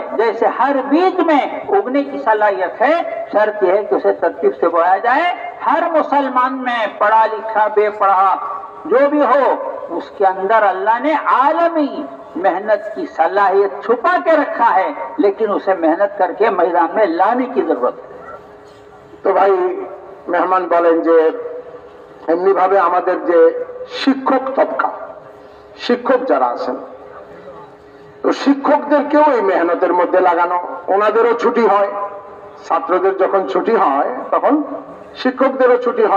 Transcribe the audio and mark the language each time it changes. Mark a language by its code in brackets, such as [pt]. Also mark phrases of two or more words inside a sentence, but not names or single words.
[ur] جیسے ہر بیج میں اگنے کی صلاحیت ہے، شرط یہ ہے کہ اسے ترتیب سے بویا جائے. ہر مسلمان میں پڑھا لکھا بے پڑھا جو بھی ہو، اس کے اندر اللہ نے عالمی محنت کی صلاحیت چھپا کے رکھا ہے، لیکن اسے محنت کر کے میدان میں لانے کی ضرورت ہے. [bn] তো ভাই মেহমান বলেন যে এমনি ভাবে আমাদের যে শিক্ষক তবকা, শিক্ষক যারা আছেন, তো শিক্ষকদেরকেও এই মেহনতের মধ্যে লাগানো, ওনাদেরও ছুটি হয়, ছাত্রদের যখন ছুটি হয় তখন শিক্ষকদেরও ছুটি হয়.